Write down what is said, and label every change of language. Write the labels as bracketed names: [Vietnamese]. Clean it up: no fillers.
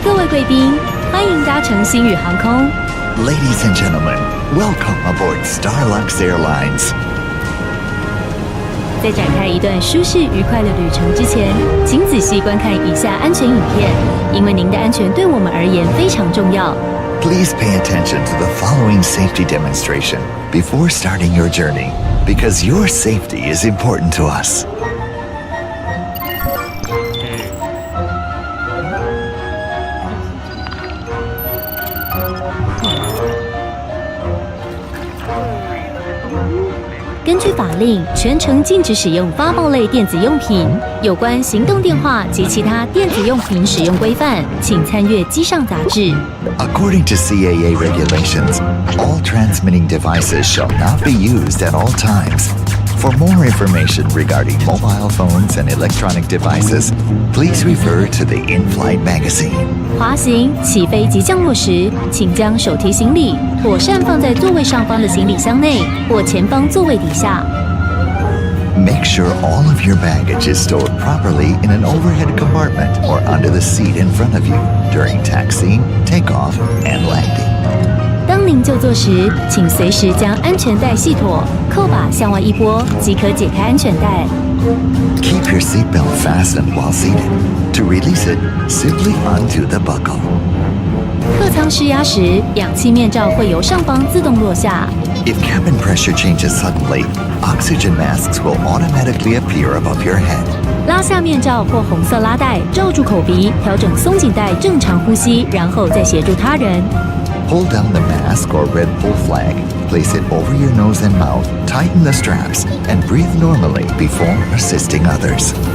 [Chinese] 贵宾，欢迎搭乘星宇航空。 [English] Ladies and gentlemen, welcome aboard Starlux Airlines. [Chinese] 在展开一段舒适愉快的旅程之前，请仔细观看以下安全影片，因为您的安全对我们而言非常重要。 [English] Please pay attention to the following safety demonstration before starting your journey, because your safety is important to us. [Chinese] 根据法令，全程禁止使用发报类电子用品。有关行动电话及其他电子用品使用规范，请参阅机上杂志。 [English] According to CAA regulations, all transmitting devices shall not be used at all times. For more information regarding mobile phones and electronic devices, please refer to the in-flight magazine. [Chinese] 滑行、起飞及降落时，请将手提行李妥善放在座位上方的行李箱内或前方座位底下。 [English] Make sure all of your baggage is stored properly in an overhead compartment or under the seat in front of you during taxiing, takeoff, and landing. [Chinese] 当您就座时，请随时将安全带系妥，扣把向外一拨，即可解开安全带。 [English] Keep your seatbelt fastened while seated. To release it, simply undo the buckle. [Chinese] 客舱失压时，氧气面罩会由上方自动落下。 [English] If cabin pressure changes suddenly, oxygen masks will automatically appear above your head. [Chinese] 拉下面罩或红色拉带，罩住口鼻，调整松紧带，正常呼吸，然后再协助他人。 [English] Pull down the mask or red pull flag, place it over your nose and mouth, tighten the straps, and breathe normally before assisting others.